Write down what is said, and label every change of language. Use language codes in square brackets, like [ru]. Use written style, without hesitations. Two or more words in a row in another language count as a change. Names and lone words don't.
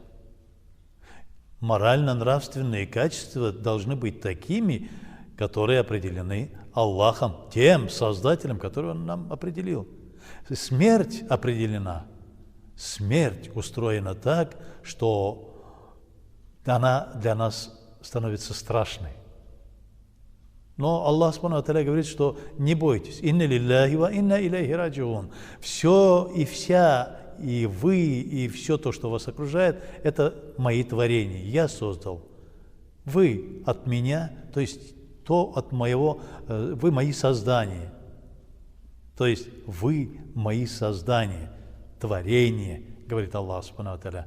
[ru] Морально-нравственные качества должны быть такими, которые определены Аллахом, тем Создателем, который Он нам определил. Смерть определена. Смерть устроена так, что она для нас становится страшной. Но [ar] الله سبحانه وتعالى [ru] говорит, что не бойтесь. [ar] «إنا لله وإنا إليه راجعون». [ru] Все и вся, и вы, и все то, что вас окружает, это мои творения. Я создал. Вы от меня, то есть то от моего, вы мои создания. То есть вы мои создания, творения, говорит [ar] الله سبحانه وتعالى.